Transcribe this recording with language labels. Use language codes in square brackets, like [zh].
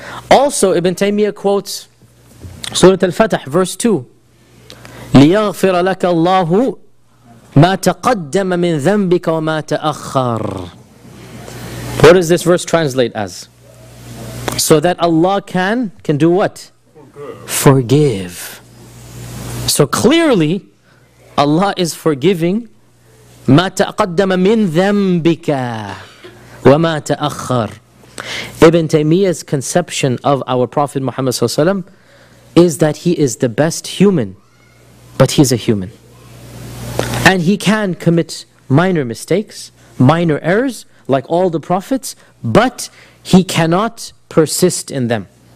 [en] Also, Ibn Taymiyyah quotes Surah Al-Fatih, verse 2. [ar] لِيَغْفِرَ لَكَ اللَّهُ مَا تَقَدَّمَ مِنْ ذَنْبِكَ وَمَا تَأَخَّرَ. [en] What does this verse translate as? So that Allah can do what? Forgive. So clearly, Allah is forgiving [ar] مَا تَقَدَّمَ مِنْ ذَنْبِكَ وَمَا تَأَخَّرَ. [en] Ibn Taymiyyah's conception of our Prophet Muhammad Sallallahu Alaihi Wasallam is that he is the best human, but he's a human. And he can commit minor mistakes, minor errors, like all the prophets, but he cannot persist in them.